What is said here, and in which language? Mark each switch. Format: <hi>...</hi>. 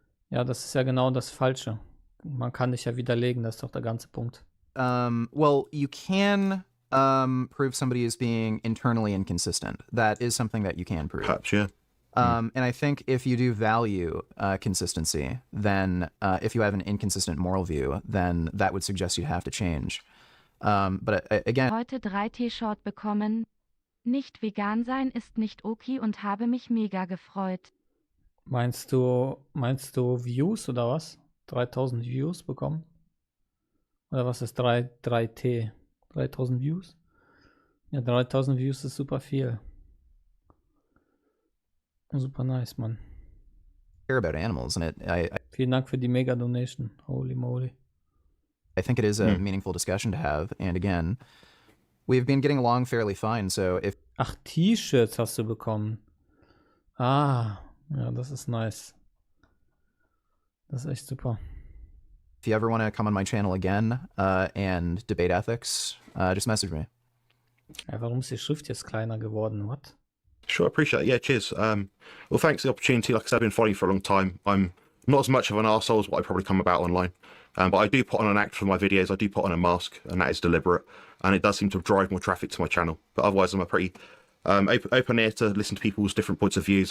<de>Ja, das ist ja genau das Falsche. Man kann dich ja widerlegen, das ist doch der ganze Punkt.</de> <en>Well, you can prove somebody is being internally inconsistent. That is something that you can prove. Perhaps, yeah. And I think if you do value consistency, then if you have an inconsistent moral view, then that would suggest you'd have to change. But again,</en> <de>Heute 3 T-Shirt bekommen. Nicht vegan sein ist nicht okay und habe mich mega gefreut. Meinst du Views oder was? 3000 Views bekommen? Oder was ist 3T? 3000 Views? Ja, 3000 Views ist super viel. Super nice, Mann.</de> <en>care about animals, and</en> <de>Vielen Dank für die Mega-Donation.</de> <en>Holy moly. I think it is a meaningful discussion to have. And again, we've been getting along fairly fine. So if</en> <de>Ach, T-Shirts hast du bekommen. Ja, das ist nice. Das ist echt super.</de> <en>you ever want to come on my channel again and debate ethics, just message me.</en> <de>Ja, warum ist die Schrift jetzt kleiner geworden?</de> <en>What? Sure, I appreciate it. Yeah, cheers. Well, thanks for the opportunity. Like I said, I've been following you for a long time. I'm not as much of an arsehole as what I probably come about online. But I do put on an act for my videos. I do put on a mask, and that is deliberate. And it does seem to drive more traffic to my channel. But otherwise, I'm a pretty open ear to listen to people's different points of views.</en>